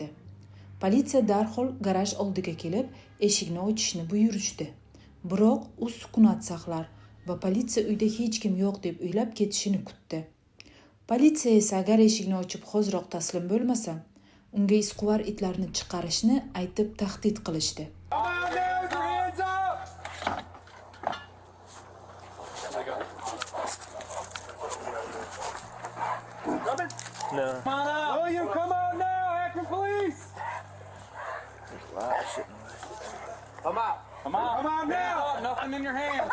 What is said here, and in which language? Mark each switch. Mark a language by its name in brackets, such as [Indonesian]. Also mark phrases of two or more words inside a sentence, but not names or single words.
[Uzbek] Politsiya darhol garaj oldiga kelib, eshikni ochishni buyurishdi. Biroq u sukunat saqlar va politsiya uyda hech kim yo'q deb o'ylab ketishini kutdi. Politsiya esa agar eshikni ochib hoziroq taslim bo'lmasa, unga isquvar itlarni chiqarishni aytib tahdid qilishdi. [English] No. Come on out! William, come on now! Akron Police! There's a lot of shit in the way. Come out! Come on! Come on now! Nothing in your hands!